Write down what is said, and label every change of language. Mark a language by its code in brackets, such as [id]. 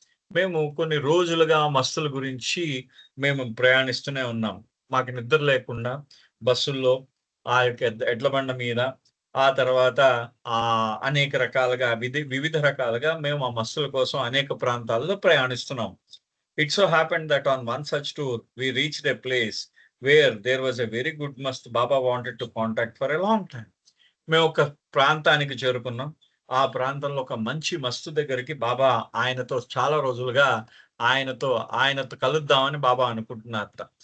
[te] మేము కొన్ని రోజులుగా మస్తుల గురించి మేము ప్రయాణిస్తూనే ఉన్నాం. మాకు నిద్ర లేకుండా బస్సుల్లో ఆ యొక్క ఎడ్ల బండ మీద ఆ తర్వాత అనేక రకాలుగా వివిధ రకాలుగా మేము ఆ మస్తుల కోసం అనేక ప్రాంతాల్లో ప్రయాణిస్తున్నాం. [en] It so happened that on one such tour, we reached a place where there was a very good mast Baba wanted to contact for a long time. [te] మేము ఒక ప్రాంతానికి చేరుకున్నాం. ఆ ప్రాంతంలో ఒక మంచి మస్తు దగ్గరికి బాబా ఆయనతో చాలా రోజులుగా ఆయనతో కలుద్దామని బాబా అనుకుంటున్నారట.